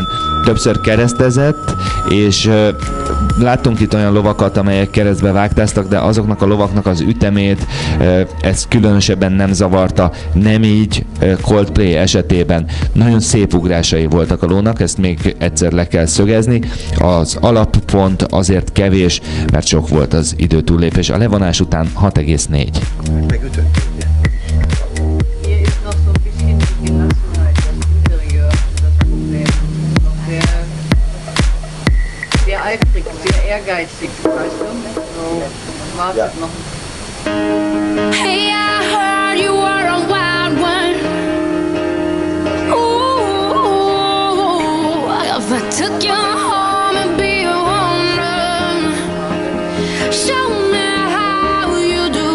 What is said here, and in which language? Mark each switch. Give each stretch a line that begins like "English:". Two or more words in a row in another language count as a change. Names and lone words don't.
Hungarian: Többször keresztezett, és láttunk itt olyan lovakat, amelyek keresztbe vágtáztak, de azoknak a lovaknak az ütemét ez különösebben nem zavarta, nem így Coldplay esetében. Nagyon szép ugrásai voltak a lónak, ezt még egyszer le kell szögezni. Az alappont azért kevés, mert sok volt az időtúllépés. A levonás után 6,4.
German: Ehrgeizig, weißt du? So, wartet noch.
English: Hey, I heard you were a wild one. Ooh, if I took you home and be a woman, show me how you do.